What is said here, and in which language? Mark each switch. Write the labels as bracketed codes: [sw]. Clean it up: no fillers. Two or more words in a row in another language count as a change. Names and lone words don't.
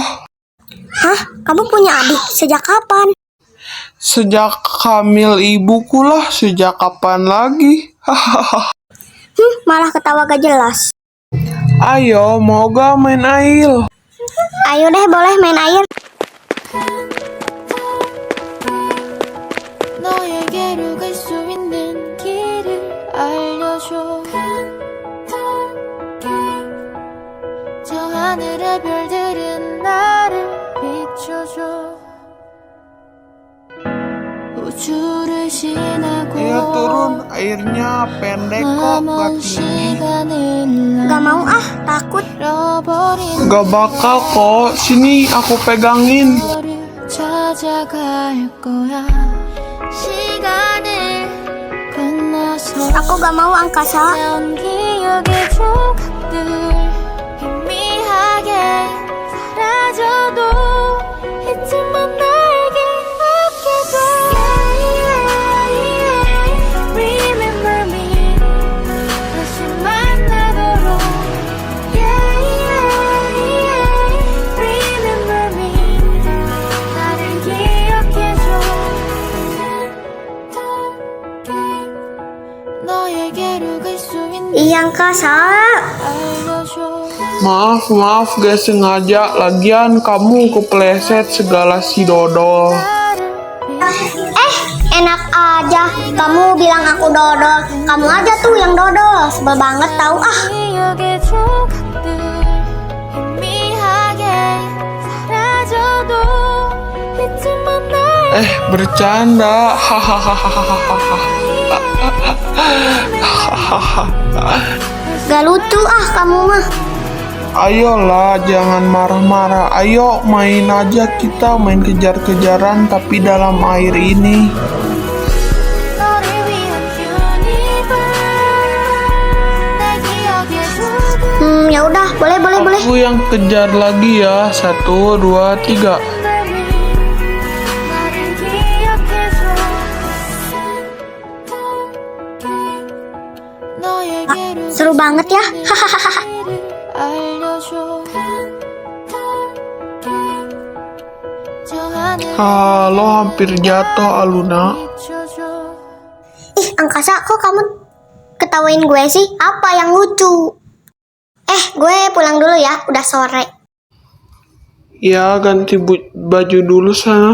[id] Hah, kamu punya adik? Sejak kapan? Sejak hamil ibuku lah, sejak kapan lagi? Malah ketawa gak jelas. Ayo, mau gak main air? Ayo deh, boleh main air. [ko] 너에게로 갈 수 있는 길을 알려줘 저 하늘의 별들은 나를 비춰줘 우주를 지나고 [id] Ayo turun, airnya pendek kok, gak [ko] 남은 [id] tinggi. [ko] 시간을 [id] Gak mau ah, takut. [ko] 잃어버린 [id] Gak bakal kok, sini aku pegangin. [ko] 너를 찾아갈 거야 시간을 건너서 [id] Aku gak mau angkasa. [ko] 온 기억의 조각들 희미하게 사라져도 잊지만 나에게 아껴줘 [en] Remember me [ko] 다시 만나도록 [en] Remember me [ko] 나를 기억해줘 너에게로 갈 수 있는 [id] Iya angkasa. [ko] 알려줘 [id] Maaf, gak sengaja. Lagian kamu kepleset segala si dodol. Enak aja. Kamu bilang aku dodol. Kamu aja tuh yang dodol. Sebel banget tahu ah. [ko] 기억의 조각들 희미하게 사라져도 잊지만 날 [id] Bercanda. Gak lucu ah kamu mah. Ayolah, jangan marah-marah. Ayo main aja kita, main kejar-kejaran tapi dalam air ini. [ko] 너를 위한 유니버스 날 기억의 조각 [id] Ya udah, boleh. Aku yang kejar lagi ya. 1, 2, 3. [ko] 나를 기억해줘 너에게로 [id] Seru banget ya. Hahaha. [ko] 알려줘 저 하늘 [id] Halo, hampir jatuh Aluna. [ko] 비춰줘 [id] Ih, angkasa kok kamu ketawain gue sih? Apa yang lucu? Gue pulang dulu ya, udah sore. Ya, ganti baju dulu sana.